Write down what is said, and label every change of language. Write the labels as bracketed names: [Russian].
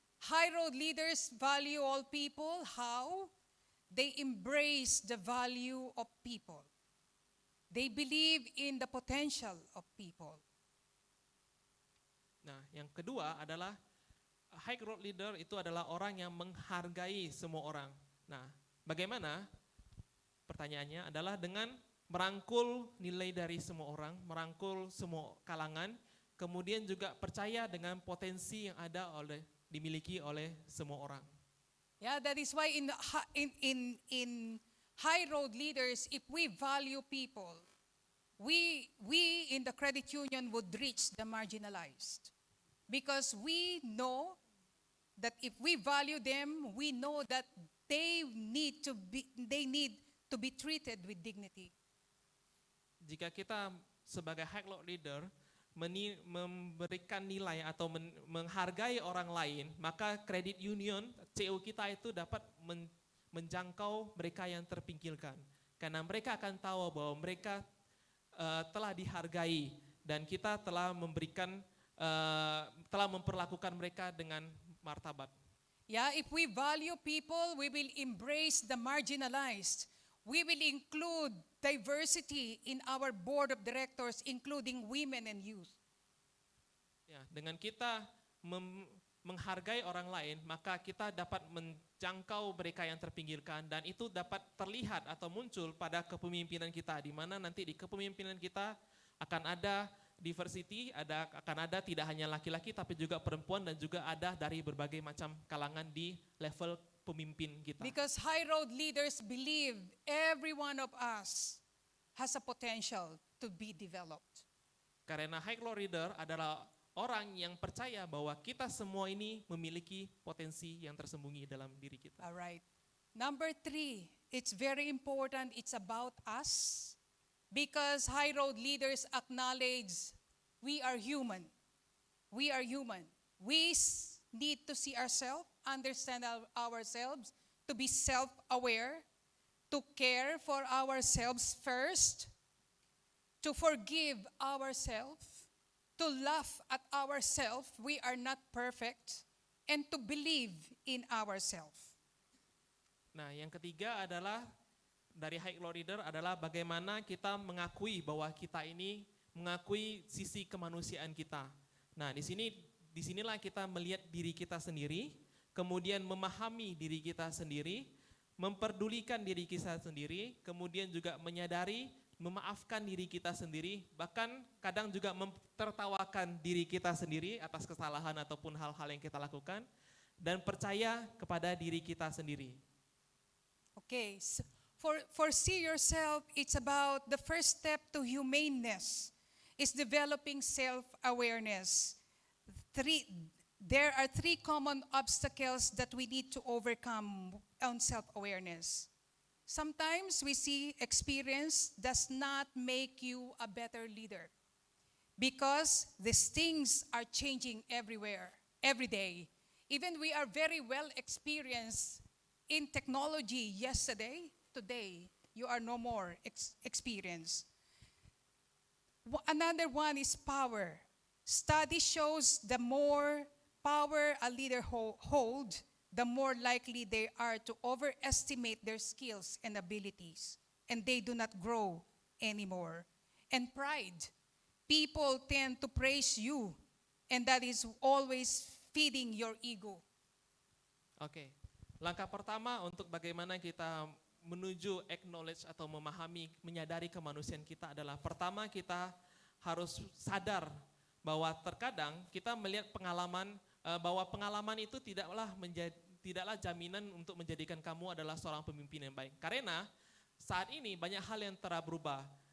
[English] High road leaders value all people. How? They embrace the value of people. They believe in the potential of people. [Indonesian] Nah, yang kedua adalah high road leader itu adalah orang yang menghargai semua orang. Nah, bagaimana? Pertanyaannya adalah dengan merangkul nilai dari semua orang, merangkul semua kalangan, kemudian juga percaya dengan potensi yang ada dimiliki oleh semua orang. [English] Yeah, that is why in high road leaders, if we value people, we in the credit union would reach the marginalized. Because we know that if we value them, we know that they need to be treated with dignity. [Indonesian] Jika kita sebagai high road leader memberikan nilai atau menghargai orang lain, maka credit union CU kita itu dapat menjangkau mereka yang terpinggirkan. Karena mereka akan tahu bahwa mereka telah dihargai dan kita telah memperlakukan mereka dengan martabat. [English] Yeah, if we value people, we will embrace the marginalized. We will include diversity in our board of directors, including women and youth. [Indonesian] Ya, dengan kita menghargai orang lain, maka kita dapat menjangkau mereka yang terpinggirkan dan itu dapat terlihat atau muncul pada kepemimpinan kita, di mana nanti di kepemimpinan kita akan ada diversity, akan ada tidak hanya laki-laki tapi juga perempuan dan juga ada dari berbagai macam kalangan di level pemimpin kita. [English] Because high road leaders believe every one of us has a potential to be developed. [Indonesian] Karena high road leader adalah orang yang percaya bahwa kita semua ini memiliki potensi yang tersembunyi dalam diri kita. [English] All right. Number 3, it's very important. It's about us. Because high road leaders acknowledge we are human. We are human. We need to see ourselves, understand ourselves, to be self-aware, to care for ourselves first, to forgive ourselves, to laugh at ourselves, we are not perfect, and to believe in ourselves. [Indonesian] Nah, yang ketiga adalah dari high road leader adalah bagaimana kita mengakui bahwa kita ini mengakui sisi kemanusiaan kita. Nah, disinilah kita melihat diri kita sendiri, kemudian memahami diri kita sendiri, memperdulikan diri kita sendiri, kemudian juga menyadari, memaafkan diri kita sendiri, bahkan kadang juga mentertawakan diri kita sendiri atas kesalahan ataupun hal-hal yang kita lakukan, dan percaya kepada diri kita sendiri. [English] Okay, so for see yourself, it's about the first step to humaneness is developing self-awareness. There are 3 common obstacles that we need to overcome on self-awareness. Sometimes we see experience does not make you a better leader because these things are changing everywhere, every day. Even we are very well experienced in technology yesterday, today, you are no more experienced. Another one is power. Study shows the more power a leader hold, the more likely they are to overestimate their skills and abilities, and they do not grow anymore. And pride. People tend to praise you, and that is always feeding your ego. [Indonesian] Oke. Langkah pertama untuk bagaimana kita menuju acknowledge atau memahami, menyadari kemanusiaan kita adalah pertama kita harus sadar bahwa terkadang kita melihat pengalaman bahwa pengalaman itu tidaklah jaminan untuk menjadikan kamu adalah seorang pemimpin yang baik. Karena saat ini banyak hal yang telah berubah.